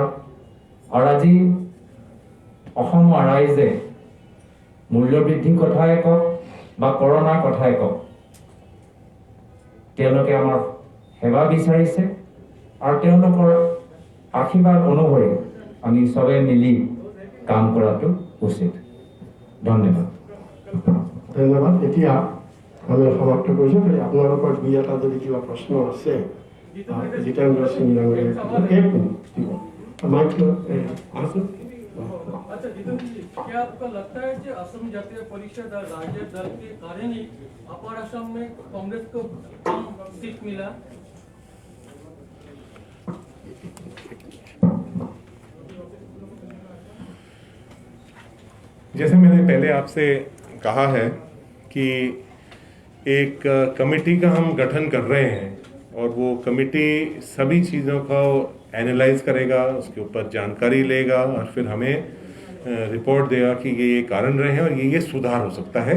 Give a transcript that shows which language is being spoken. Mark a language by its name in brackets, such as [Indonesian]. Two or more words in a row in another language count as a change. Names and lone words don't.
[Assamese] আৰু আজি অসমৰ ৰাইজে মূল্যবৃদ্ধিৰ কথাই কওক বা কৰোণাৰ কথাই কওক, তেওঁলোকে আমাৰ সেৱা বিচাৰিছে আৰু তেওঁলোকৰ আশীৰ্বাদ অনুসৰি আমি সবে মিলি কাম কৰাটো উচিত। ধন্যবাদ। ধন্যবাদ। এতিয়া আমি সমাপ্ত কৰিছোঁ। আপোনালোকৰ দুই এটা যদি কিবা প্ৰশ্ন আছে জিতেন্দ্ৰ সিং ডাঙৰীয়াক [Hindi] अच्छा जितेंद्र जी, क्या आपका लगता है कि असम जातीय परिषद और राज्य दल के कारण ही अपर असम में कांग्रेस को कम सीट मिला? जैसे मैंने पहले आपसे कहा है कि एक कमेटी का हम गठन कर रहे हैं और वो कमेटी सभी चीज़ों को एनालाइज करेगा, उसके ऊपर जानकारी लेगा और फिर हमें रिपोर्ट देगा कि ये कारण रहे हैं और ये सुधार हो सकता है।